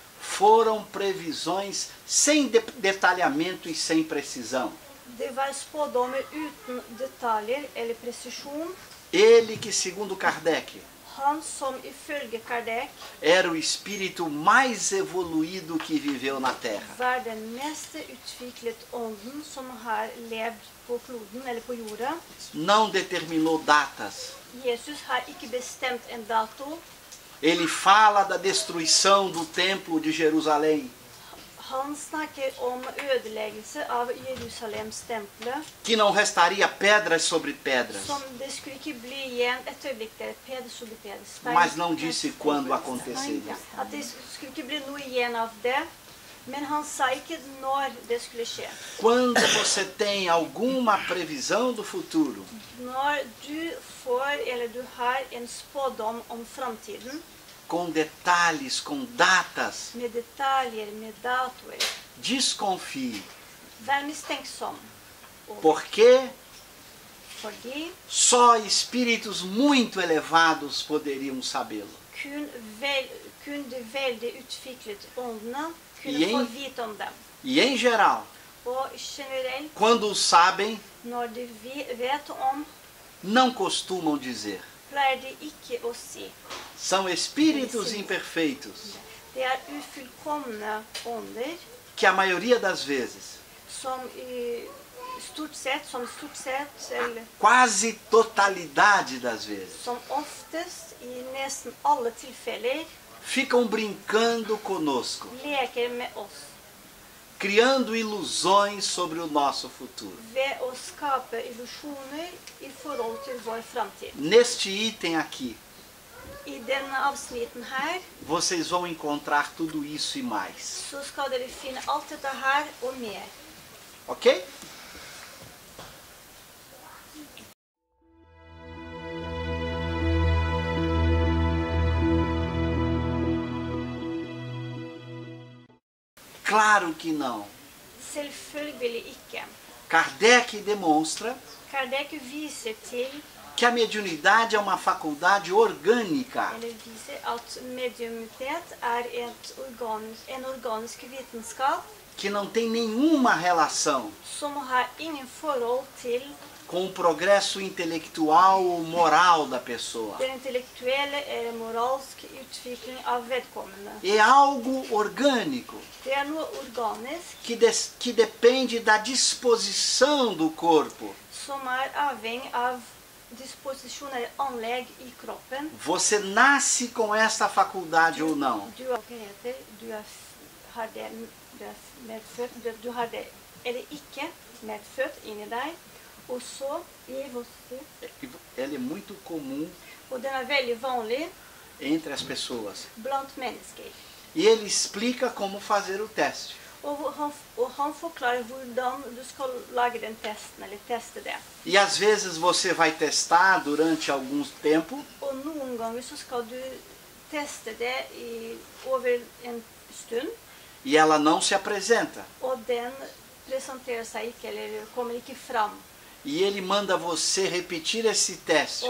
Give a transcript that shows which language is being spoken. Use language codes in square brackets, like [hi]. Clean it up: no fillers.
[pt] Foram previsões sem detalhamento e sem precisão. [no] Det var spådommer uten detaljer eller presisjon. [pt] Ele que, segundo Kardec, [no] Han som ifølge Kardec [pt] era o espírito mais evoluído que viveu na Terra. [no] var den mest utviklet ånden som har levd på kloden eller på jorda. [pt] Não determinou datas. [no] Jesus har ikke bestemt en dato. [pt] Ele fala da destruição do templo de Jerusalém, [no] Han snakker om ødeleggelse av Jerusalems temple, [pt] que não restaria pedras sobre pedras, [no] som det skulle ikke bli igjen et øyeblikk der, [pt] pede sobre pede, [no] stein [pt] mas não [no] på disse stein. [pt] quando aconteceria. [no] At det skulle ikke bli noe igjen av det, men han sa ikke når det skulle skje. [pt] Quando você tem alguma previsão do futuro, [no] Når du får, eller du har en spådom om framtiden, [pt] com detalhes, com datas, [no] med detaljer, med datoer, [pt] desconfie, [no] vær mistenksom. [pt] porque [no] Fordi [pt] só espíritos muito elevados poderiam sabê-lo. [no] kun de veldig utviklet åndene kunne Igjen. få vite om dem. [pt] E em geral, [no] Og generelt, [pt] quando o sabem, [no] når de vet om, [pt] não costumam dizer. [no] pleier de ikke å si. [pt] São espíritos imperfeitos [no] Det er ufullkomne ånder [pt] que a maioria das vezes, [no] som stort sett, eller [pt] quase totalidade das vezes, [no] som oftest, i nesten alle tilfeller, [pt] ficam brincando conosco, [no] leker med oss [pt] criando ilusões sobre o nosso futuro. [no] ved å skape illusjoner i forhold til vår framtid. [pt] Neste item aqui, [no] I denne avsnitten her [pt] vocês vão encontrar tudo isso e mais. [no] så skal dere finne alt dette her og mer. [pt] Ok? Claro que não. [no] Selvfølgelig ikke. [pt] Kardec demonstra [no] Kardec viser til, [pt] que a mediunidade é uma faculdade orgânica [no] eller viser at mediumitet er en organisk vitenskap [pt] que não tem nenhuma relação [no] som har ingen forhold til [pt] com o progresso intelectual ou moral da pessoa. [no] den intellektuelle eller moralske utvikling av vedkommende. [pt] É algo orgânico [no] Det er noe organisk [pt] que depende da disposição do corpo. [no] som er avhengig av disposisjon eller anlegg i kroppen. [pt] Você nasce com essa faculdade ou não? [no] Du har, hva heter, har det, du er medfødt, du har det eller ikke medfødt inni deg. Og så i você, [pt] Ela é muito comum [no] og den er veldig vanlig [pt] entre as pessoas. [no] blant mennesker. [pt] E ele explica como fazer o teste. [no] Og han forklarer hvordan du skal lage den testen, eller teste det. [pt] E às vezes você vai testar durante algum tempo [no] Og noen ganger så skal du teste det over en stund, [pt] e ela não se apresenta. [no] og den presenterer seg ikke, eller kommer ikke fram. [pt] E ele manda você repetir esse teste